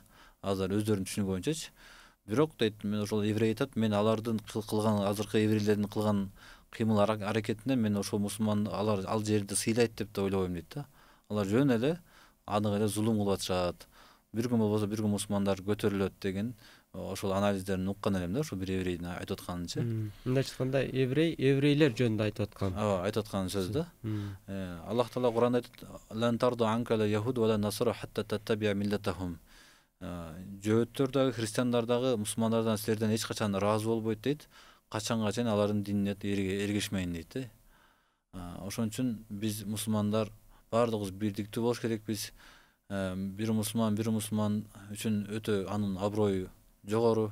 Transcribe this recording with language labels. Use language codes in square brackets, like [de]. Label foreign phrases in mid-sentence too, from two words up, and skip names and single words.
[ky] Азыр өздөрүнүн түшүнүгү боюнчачы. Бирок дейт, мен ошол еврей айтат, мен алардын кылган, азыркы еврейлердин кылган кыймыл аракетинен мен ошол мусулман ал жерди сыйлайт деп да ойлобойм дейт да. Алар жөн эле анык эле зулум кылып атышат. Бир күн болбосо бир күн мусулмандар көтөрүлөт деген ошол анализдерин уккан элем да, ошол бир еврейдин айтып атканынчы. Мындайча айтканда еврейлер жөнүндө айтып аткан. Ооба, айтып аткан сөз да. Аллах Таала Куранда айтат: [ar] "لن ترضى عنك اليهود ولا النصارى حتى تتبع ملتهم." [ky] Жөөттөр дагы, христиандар дагы мусулмандардан силерден эч качан ыраазы болбойт дейт, качанга чейин алардын динине эргешмейин дейт. Ошон үчүн биз мусулмандар баардыгыбыз бирдиктүү болуш керекпиз. Бир мусулман үчүн өтө анын аброю жогору.